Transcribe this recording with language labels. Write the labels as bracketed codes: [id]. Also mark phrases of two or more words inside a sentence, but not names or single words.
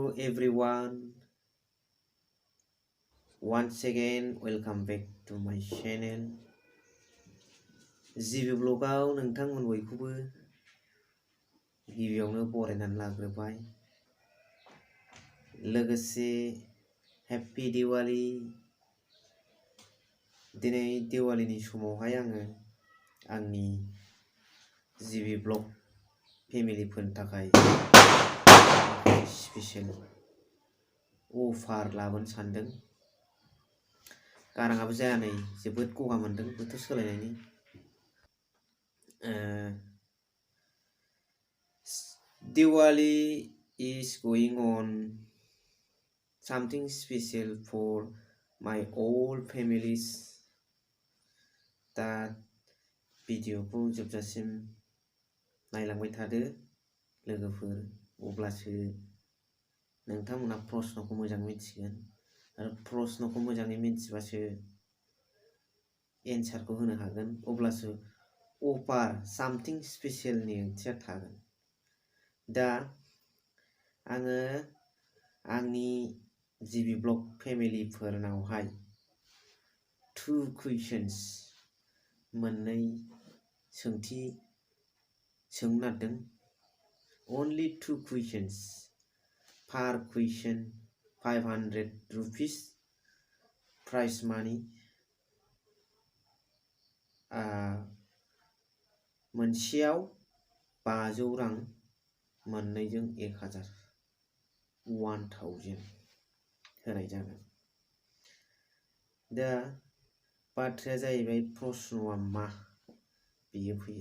[en] everyone, once again welcome back to my channel. [brx] GB vlogaव नोंथांमोन बयखौबो गिबियावनो बरायनानै लाग्रोबाय। लोगोसे हैप्पी दिवाली। दिनै दिवालीनि समावहाय आङो आंनि GB vlog फेमिलिफोरनि थाखाय [en] special offer [brx] लाबोनो सानदों। गाराङाबो जाया नै जोबोद गगा मोनदों बोथोर सोलायनायनि। [en] Diwali is going on something special for my all families. [brx] दा भिडिअखौ जोबजासिम नायलांबाय थादो लोगोफोर, अब्लासो नोंथांमोना प्रश्नखौ मोजां मिथिगोन आरो प्रश्नखौ मोजाङै मिथिबासो एन्सारखौ होनो हागोन, अब्लासो अफार सामथिं स्पेशलनि ओंथिया थागोन। दा आङो आंनि GB ब्लग फेमिलिफोरनावहाय 2 कुइसन्स मोननै सोंथि सोंनो नागिरदों। [en] Only 2 questions. Per question 500 rupees prize money. [brx] मोनसेयाव 500 रां, मोननैजों 1000 होनाय जागोन। दा बाथ्राया जाहैबाय प्रश्नआ मा बियो फैयो।